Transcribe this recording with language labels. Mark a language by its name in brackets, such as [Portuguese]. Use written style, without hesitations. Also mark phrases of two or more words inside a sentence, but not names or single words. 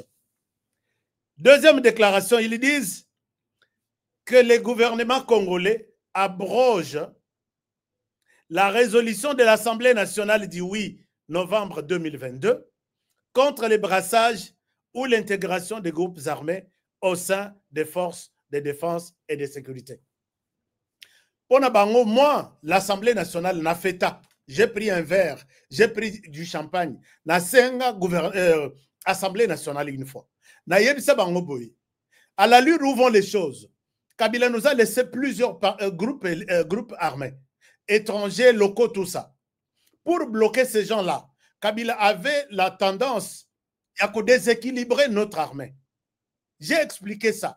[French] Deuxième déclaration, ils disent que le gouvernement congolais abroge la résolution de l'Assemblée nationale du 8 novembre 2022 contre les brassages ou l'intégration des groupes armés au sein des forces de défense et de sécurité. Moi, l'Assemblée nationale n'a fait ça. J'ai pris un verre, j'ai pris du champagne. [Lingala] Na senga [French] Assemblée nationale une fois. [Lingala] Na yebisa bango boy. [French] À la l'allure où vont les choses, Kabila nous a laissé plusieurs groupes armés, étrangers, locaux, tout ça. Pour bloquer ces gens-là, Kabila avait la tendance à déséquilibrer notre armée. J'ai expliqué ça.